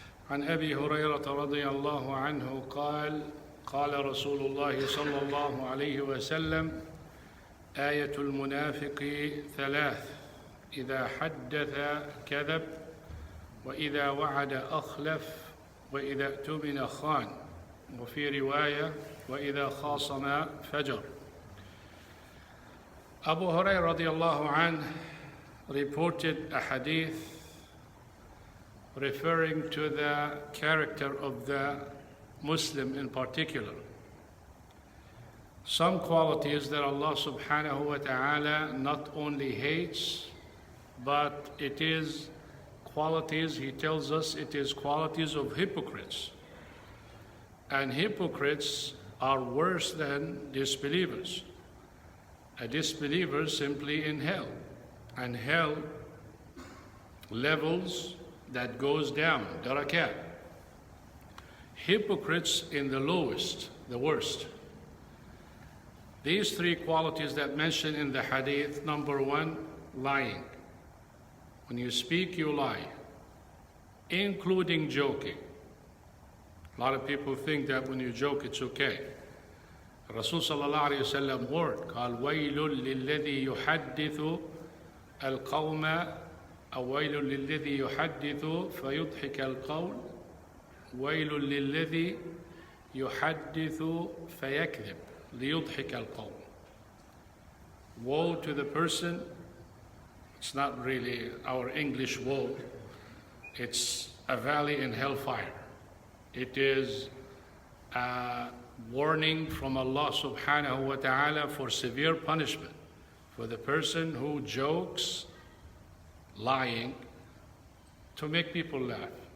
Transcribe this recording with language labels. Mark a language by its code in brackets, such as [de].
[ar] عن أبي هريرة رضي الله عنه قال رسول الله صلى الله عليه وسلم آية المنافق ثلاث إذا حدث كذب وإذا وعد أخلف وإذا اؤتمن خان وفي رواية وإذا خاصم فجر. [en] Abu Hurairah radiallahu anh reported a hadith referring to the character of the Muslim in particular. Some qualities that Allah subhanahu wa ta'ala not only hates, but it is qualities, He tells us it is qualities of hypocrites. And hypocrites are worse than disbelievers. A disbeliever is simply in hell. And hell levels that goes down, darakat. Hypocrites in the lowest, the worst. These three qualities that mentioned in the hadith: number one, lying. When you speak, you lie, including joking. A lot of people think that when you joke, it's okay. [ar] Rasul sallallahu alayhi wa sallam warned, قال ويل للذي يحدث القوم أو ويل للذي يحدث فيضحك القول ويل للذي يحدث فيكذب ليضحك القوم. [en] Woe to the person, it's not really our English woe, it's a valley in hellfire. It is a warning from Allah subhanahu wa ta'ala for severe punishment for the person who jokes, lying, to make people laugh.